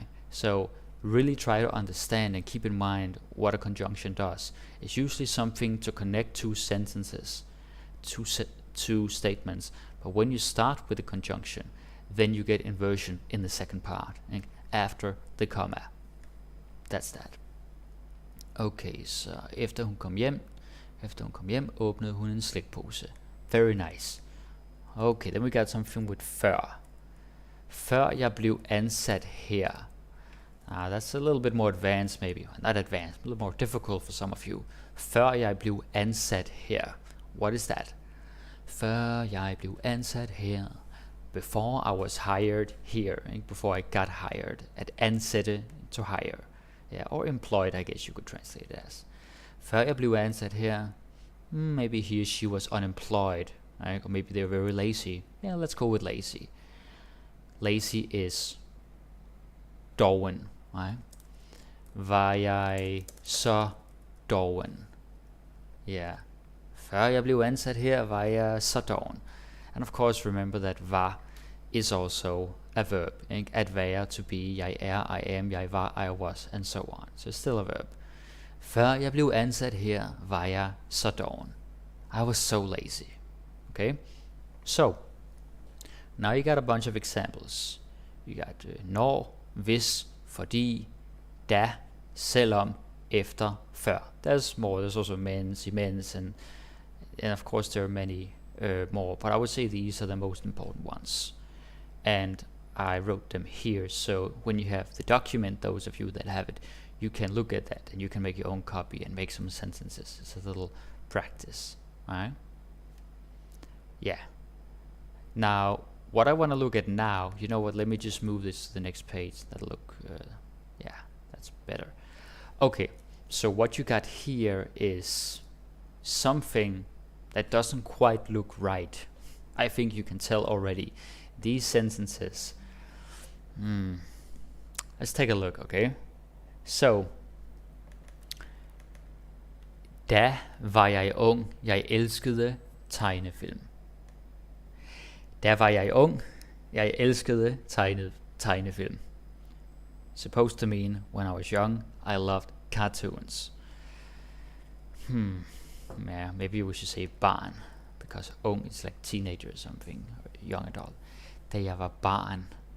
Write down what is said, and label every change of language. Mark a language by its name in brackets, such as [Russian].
[English] So really try to understand and keep in mind what a conjunction does. It's usually something to connect two sentences, two statements. But when you start with a conjunction, then you get inversion in the second part, after the comma. That's that. [Danish] Okay, så efter hun kom hjem, åbnede hun en slikpose. [English] Very nice. Okay, then we got something with før. [Danish] Før jeg blev ansat her. [English] That's a little bit more advanced maybe. Not advanced, a little more difficult for some of you. [Danish] Før jeg blev ansat her. [English] What is that? [Danish] Før jeg blev ansat her. [English] Before I was hired here. Before I got hired. At ansætte, to hire. Yeah, or employed, I guess you could translate it as. [Danish] Før jeg blev ansat her. [English] Maybe he or she was unemployed right? Or maybe they're very lazy. Yeah, let's go with lazy. Lazy is doven, right? [Danish] Var jeg så doven? Yeah. Før jeg blev ansat her, var jeg så doven. [English] And of course, remember that var is also a verb. At være, to be, [Danish] jeg er, [English] I am, [Danish] jeg var, [English] I was, and so on. So it's still a verb. [Danish] Før jeg blev ansat her, var jeg så doven. [English] I was so lazy. Okay? So, now you got a bunch of examples. You got når, hvis, fordi, da, selvom, efter, før. There's more. There's also mens, imens, and of course there are many more. But I would say these are the most important ones. And I wrote them here, so when you have the document, those of you that have it, you can look at that and you can make your own copy and make some sentences. It's a little practice. Alright? Yeah. Now, what I want to look at now, you know what, let me just move this to the next page. That'll look, yeah, that's better. Okay, so what you got here is something that doesn't quite look right. I think you can tell already. These sentences, let's take a look, okay? [Danish] So, da var jeg ung, jeg elskede tegnefilm. Da var jeg ung, jeg elskede tegnefilm. [English] Supposed to mean, when I was young, I loved cartoons. Yeah, maybe we should say barn, because ung is like teenager or something, or young adult. [Danish] Da jeg var barn.